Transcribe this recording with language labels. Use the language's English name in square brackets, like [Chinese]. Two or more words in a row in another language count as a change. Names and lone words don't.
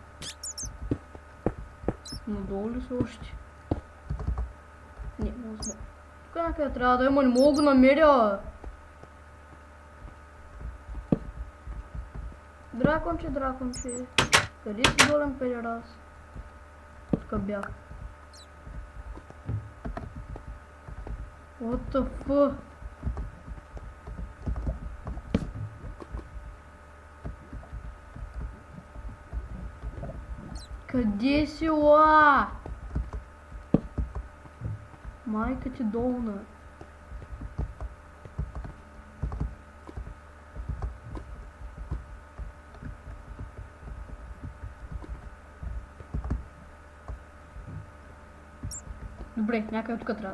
[Bulgarian] Надолу ли са още? Не знам. Тук някъде трябва да има, не мога го намеря! Драконче. Къде си долен педерас? Тук бях. [English] What the fuck? [Bulgarian] Къде си, ла? Майка ти долна. Добре, някъде тук трябва.